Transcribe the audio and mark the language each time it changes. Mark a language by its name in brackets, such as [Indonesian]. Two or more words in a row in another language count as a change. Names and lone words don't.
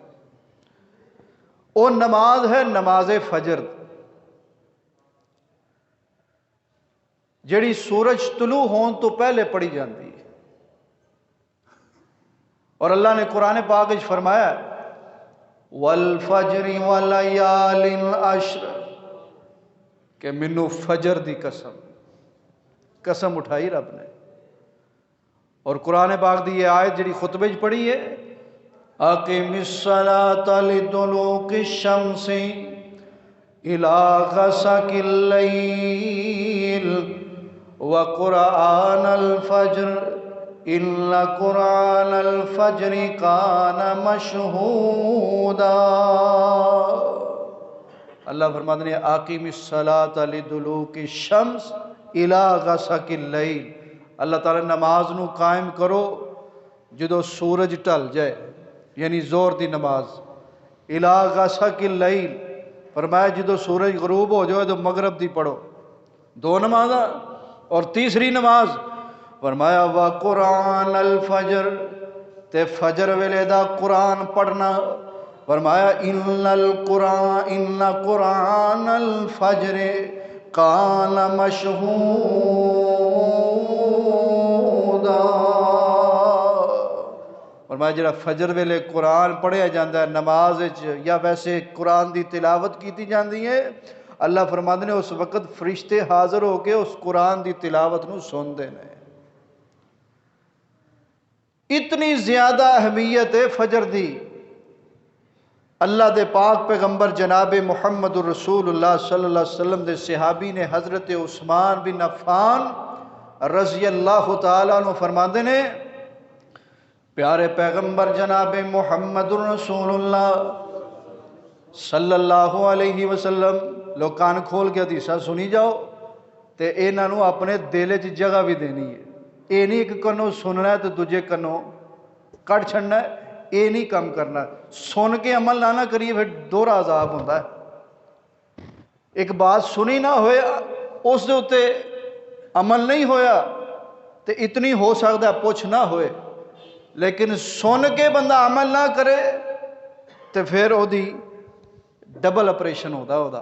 [Punjabi] وہ نماز ہے نماز فجر، جڑی سورج طلوع ہون تو پہلے پڑھی جاتی ہے، اور اللہ نے قرآن پاک وچ فرمایا [Arabic] والفجر ولیال عشر، [Punjabi] کہ منو فجر دی قسم اٹھائی رب نے۔ اور قرآن پاک دی یہ آیت جڑی خطبے وچ پڑھی ہے [Arabic] اقم الصلاۃ لدلوق الشمس الی غسق اللیل وقرآن الفجر ان قرآن الفجر کان مشہودا۔ [Punjabi] اللہ فرماتے ہیں [Arabic] اقیم الصلاۃ لدلوق الشمس الی غسق اللیل، [Punjabi] اللہ تعالیٰ نماز نو قائم کرو جدو سورج ٹل جائے، یعنی زور دی نماز۔ [Arabic] الی غسق اللیل، [Punjabi] فرمایا جدو سورج غروب ہو جائے تو مغرب دی پڑھو، دو نمازاں۔ اور تیسری نماز فرمایا [Arabic] وقرآن الفجر، [Punjabi] تے فجر ویلے دا قرآن پڑھنا، فرمایا [Arabic] ان قرآن الفجر کان مشہودا۔ [Punjabi] الہدا۔ فرمایا جڑا فجر ویلے قرآن پڑھیا جاندہ ہے نماز یا ویسے قرآن دی تلاوت کیتی جاندی ہے، اللہ فرماندے نے اس وقت فرشتے حاضر ہو کے اس قرآن دی تلاوت نو سن دے نے۔ اتنی زیادہ اہمیت ہے فجر دی، اللہ دے پاک پیغمبر جناب محمد الرسول اللہ [Arabic] صلی اللہ علیہ وسلم [Punjabi] دے صحابی نے حضرت عثمان بن عفان [Arabic] رضی اللہ تعالیٰ عنہ [Punjabi] فرماندے نے، پیارے پیغمبر جناب محمد الرسول اللہ [Arabic] صلی اللہ علیہ وسلم، [Punjabi] لوگ کان کھول کے حدیثہ سنی جاؤ تے انہاں نو اپنے دل وچ جگہ بھی دینی ہے۔ اے نہیں ایک کنوں سننا ہے تو دوجے کنوں کٹ چھڑنا ہے، اے نہیں کم کرنا۔ سن کے عمل نہ کریے [Urdu] پھر دوہرا عذاب ہوتا ہے۔ [Punjabi] ایک بات سنی نہ ہوئے اس دے اتے عمل نہیں ہویا تو اتنی ہو سکتا ہے پوچھ نہ ہوئے، لیکن سن کے بندہ عمل نہ کرے تو پھر وہ دی [English] double operation [Punjabi] ہوتا۔